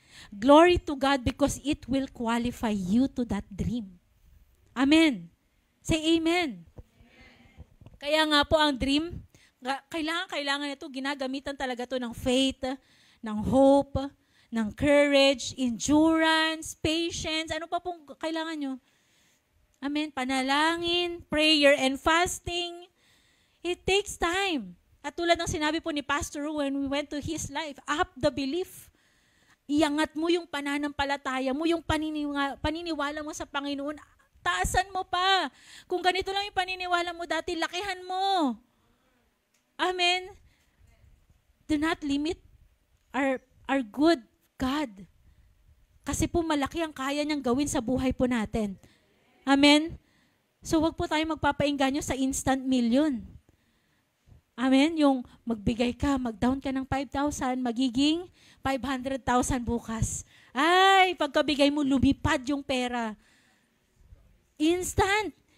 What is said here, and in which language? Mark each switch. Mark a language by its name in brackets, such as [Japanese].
[English] Glory to God because it will qualify you to that dream. Amen. Say amen. [Filipino] Kaya nga po ang dream, kailangan ito, ginagamitan talaga to ng faith, ng hope, ng courage, endurance, patience. Ano pa pong kailangan nyo? Amen. [English] Panalangin, prayer, and fasting. It takes time. [Filipino] At tulad ng sinabi po ni [English] Pastor when we went to his life, up the belief. [Filipino] Iangat mo yung pananampalataya mo, yung paniniwala mo sa Panginoon. Taasan mo pa. Kung ganito lang yung paniniwala mo dati, lakihan mo. Amen. [English] Do not limit our good God. [Filipino] Kasi po malaki ang kaya niyang gawin sa buhay po natin. Amen? So wag po tayo magpapainganyo sa instant million. Amen? Yung magbigay ka, mag-down ka ng 5,000, magiging 500,000 bukas. Ay, pagkabigay mo, lumipad yung pera. Instant.